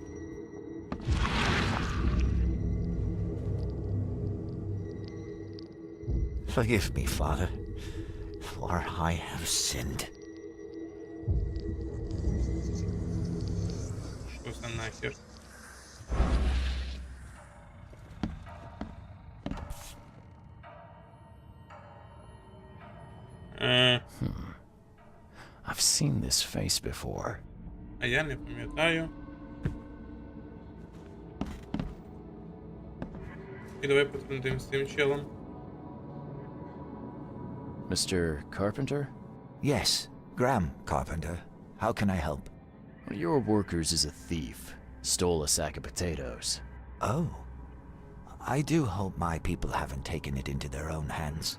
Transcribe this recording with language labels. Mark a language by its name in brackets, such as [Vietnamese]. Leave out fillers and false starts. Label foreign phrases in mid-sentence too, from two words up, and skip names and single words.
[English] Forgive me, Father, for I have sinned. [Ukrainian] Що це нахер? [English] I've seen this face before. [Ukrainian] А я не пам'ятаю. І давай потрендим з цим челом. [English] Mr. Carpenter? Yes, Graham Carpenter. How can I help? One of your workers is a thief. Stole a sack of potatoes. Oh. I do hope my people haven't taken it into their own hands.